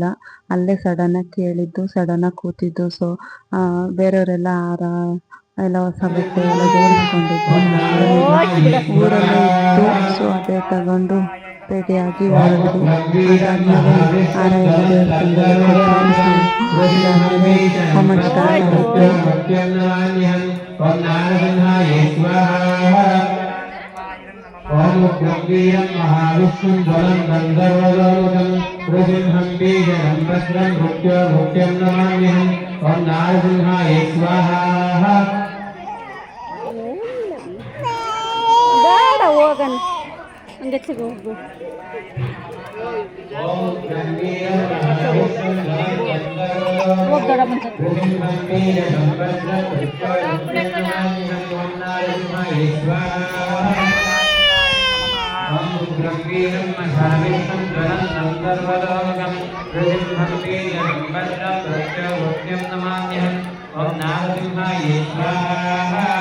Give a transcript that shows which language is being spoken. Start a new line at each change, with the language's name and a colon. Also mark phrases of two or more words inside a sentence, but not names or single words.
Kannada: ಅಲ್ಲೇ ಸಡನ್ನಾಗಿ ಕೇಳಿದ್ದು, ಸಡನ್ನಾಗಿ ಕೂತಿದ್ದು. ಸೊ ಬೇರೆಯವರೆಲ್ಲ ಹಾರ ಎಲ್ಲ ಹೊಸ ಬಟ್ಟೆ ಎಲ್ಲ ಜೋಡಿಸ್ಕೊಂಡಿದ್ದು ಊರಲ್ಲೇ ಇತ್ತು. ಸೊ ಅದೇ ತಗೊಂಡು ರೆಡಿಯಾಗಿ ಹೊರಡ್ವಿ. ಅದಾದ್ಮೇಲೆ ಹಾರ ಎಲ್ಲ ಅದಾದ್ಮೇಲೆ ಹೋಮ ಸ್ಟಾರ್ಟ್ ಆಯಿತು.
Sanskrit: ओम गंभीरं महाविष्णुं ज्वलं गन्धर्वलोकं नृसिंहं बीजं भद्रं मृत्युं नमाम्यहम् ओम नारसिंहाय स्वाहा
Kannada: ಬೇಡ ಹೋಗಣ ಹಂಗೆ ಹೋಗು.
Sanskrit: ओम गंभीरं महाविष्णुं ज्वलं गन्धर्वलोकं नृसिंहं बीजं भद्रं मृत्युं नमाम्यहम् ओम नारसिंहाय स्वाहा ओम गंभीरं महाविष्णुं ज्वलं गन्धर्वलोकं नृसिंहं बीजं भद्रं मृत्युं नमाम्यहम् ओम नारसिंहाय स्वाहा